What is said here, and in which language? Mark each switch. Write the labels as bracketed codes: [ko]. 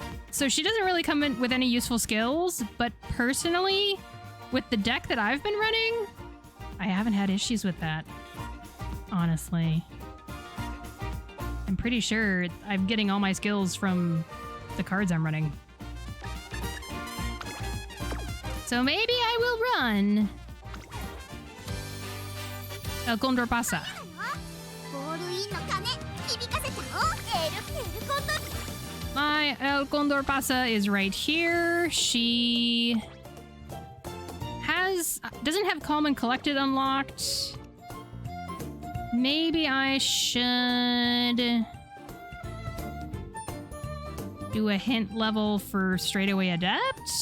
[en] So she doesn't really come in with any useful skills, but personally, with the deck that I've been running, I haven't had issues with that. Honestly. I'm pretty sure I'm getting all my skills from the cards I'm running. So maybe I will run El Condor Pasa. [ja] ボールインの鐘響かせちゃおう。エルコンドル [en] My El Condor Pasa is right here. She doesn't have Calm and Collected unlocked. Maybe I should do a hint level for Straightaway Adept?